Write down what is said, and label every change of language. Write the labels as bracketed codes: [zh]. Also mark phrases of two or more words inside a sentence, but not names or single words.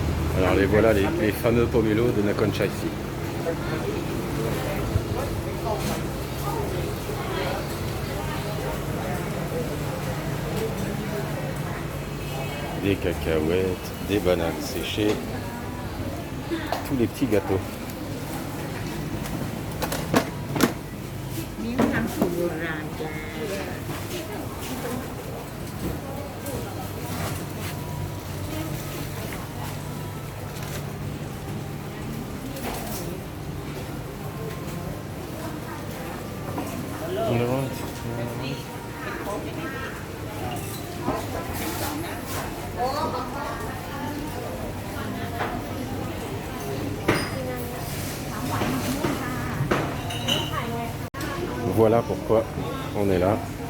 [fr] Alors les voilà, les fameux pomelos de Nakhon Chai-Si. Des cacahuètes, des bananes séchées, tous les petits gâteaux. [th] นี่ทำสูตรโบราณจ้า [en] On the right. [fr] Voilà pourquoi on est là.